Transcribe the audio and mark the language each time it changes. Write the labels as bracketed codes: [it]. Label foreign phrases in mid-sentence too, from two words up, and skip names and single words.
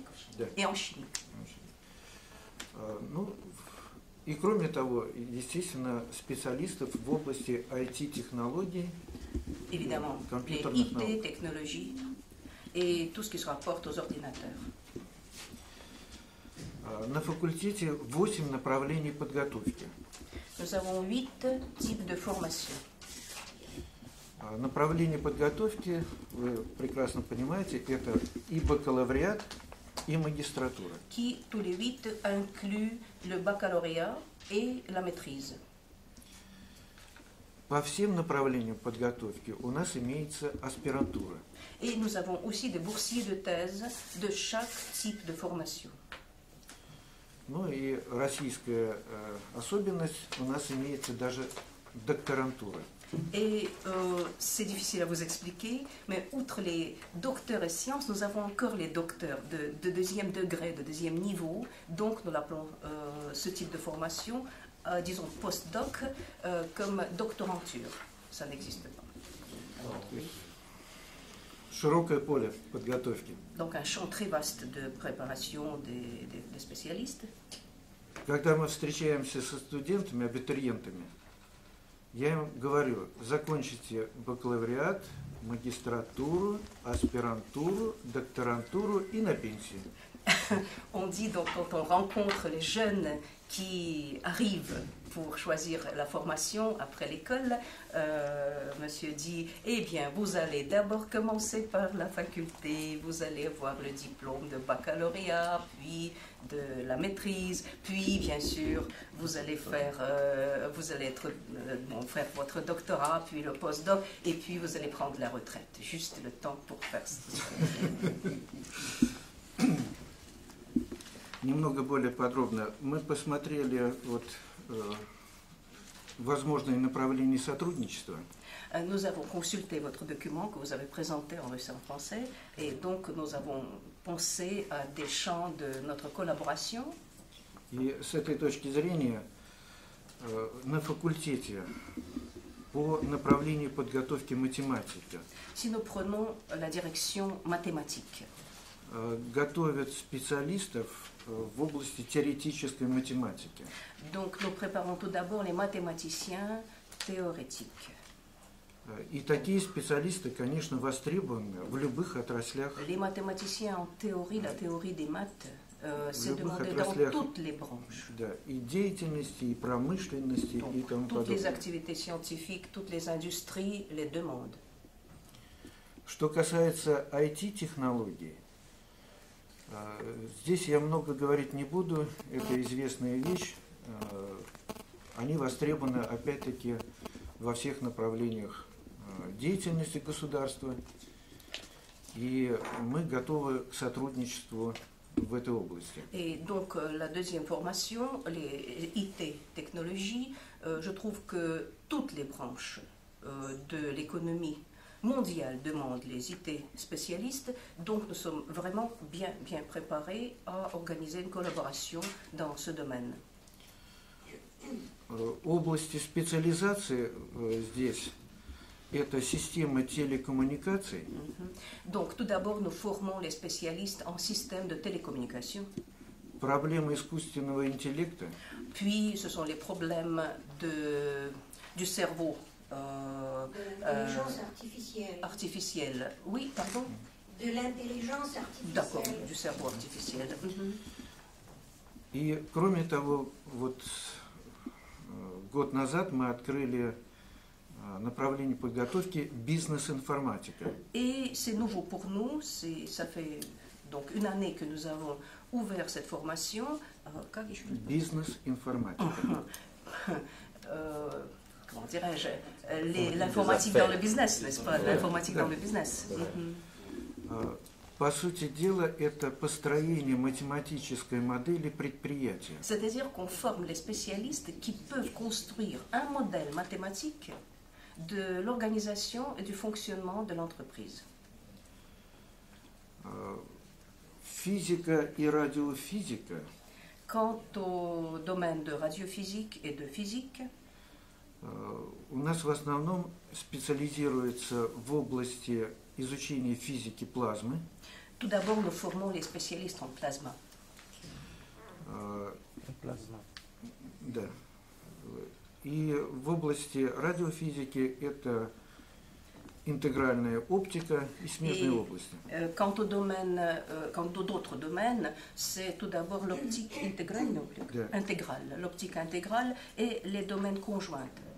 [fr] Et en chimie. [ru] Ну, и кроме того, естественно, специалистов в области IT-технологий, [fr] évidemment, les IT, technologies et tout ce qui se rapporte aux ordinateurs. [ru] На факультете 8 направлений подготовки. [fr] Nous avons 8 types de formation. [ru] Направления подготовки, вы прекрасно понимаете, это и бакалавриат, и магистратура. [fr] Qui, tous les 8, incluent le baccalauréat et la maîtrise. [ru] По всем направлениям подготовки у нас имеется аспирантура. [fr] Et nous avons aussi des boursiers de thèse de chaque type de formation. [ru] Ну и российская особенность, у нас имеется даже докторантура. [fr] Et c'est difficile à vous expliquer, mais outre les docteurs et sciences, nous avons encore les docteurs de deuxième degré, de deuxième niveau. Donc nous l'appelons ce type de formation, disons post-doc, comme doctoranture. Ça n'existe pas. [ru] Широкое поле подготовки. [fr] Donc un champ très vaste de préparation des spécialistes. [ru] Когда мы встречаемся со студентами, абитуриентами, я им говорю, закончите бакалавриат, магистратуру, аспирантуру, докторантуру и на пенсию. [fr] On dit donc quand on rencontre les jeunes qui arrivent pour choisir la formation après l'école, monsieur dit, eh bien, vous allez d'abord commencer par la faculté, vous allez avoir le diplôme de baccalauréat, puis de la maîtrise, puis bien sûr, vous allez faire, faire votre doctorat, puis le postdoc, et puis vous allez prendre la retraite. Juste le temps pour faire ça. [ru] Немного более подробно. Мы посмотрели возможные направления сотрудничества. [fr] Nous avons consulté votre document que vous avez présenté en russe et en français, et donc nous avons pensé à des champs de notre collaboration. [ru] И с этой точки зрения на факультете по направлению подготовки математики [fr] Si nous prenons la direction mathématique, [ru] готовят специалистов в области теоретической математики. [fr] donc nous préparons tout d'abord les mathématiciens théorétiques. [ru] И такие специалисты, конечно, востребованы в любых отраслях. [fr] Les mathématiciens en théorie, la théorie des maths, c'est demandé dans toutes les branches. [ru] Да, и деятельности, и промышленности, [fr] Donc, [ru] и тому [fr] toutes les [ru] подобное. [fr] activités scientifiques, toutes les industries les demandent. [ru] Что касается IT-технологий, здесь я много говорить не буду, это известная вещь. Они востребованы, опять-таки, во всех направлениях деятельности государства, и мы готовы к сотрудничеству в этой области. [fr] Et donc la deuxième formation, les IT technologies, je trouve que toutes les branches de l'économie mondiale demandent les IT spécialistes, donc nous sommes vraiment bien préparés à organiser une collaboration dans ce domaine. [ru] Области специализации здесь это система телекоммуникаций. [fr] Donc tout d'abord nous formons les spécialistes en système de télécommunication. [ru] Проблемы искусственного интеллекта. [fr] Puis ce sont les problèmes du cerveau. De l'intelligence artificielle. Oui, pardon. De l'intelligence artificielle. D'accord, du cerveau artificiel. [ru] И кроме того, вот год назад мы открыли направление подготовки бизнес-информатика. [fr] Et c'est nouveau pour nous, ça fait donc une année que nous avons ouvert cette formation. [ru] Бизнес-информатика. [fr] Comment dirais-je, l'informatique dans le business, n'est-ce pas? L'informatique dans le business. [ru] По сути дела, это построение математической модели предприятия. [fr] C'est-à-dire qu'on forme les spécialistes qui peuvent construire un modèle mathématique de l'organisation et du fonctionnement de l'entreprise. [ru] Физика и радиофизика. [fr] Quant au domaine de radiophysique et de physique, [ru] у нас в основном специализируется в области изучения физики плазмы. [fr] tout d'abord, nous formons les spécialistes en plasma. [ru] Да. И в области радиофизики это интегральная оптика и смежные области. [fr] Quant aux d'autres domaines, c'est tout d'abord l'optique intégrale, l'optique intégrale et les domaines conjoints.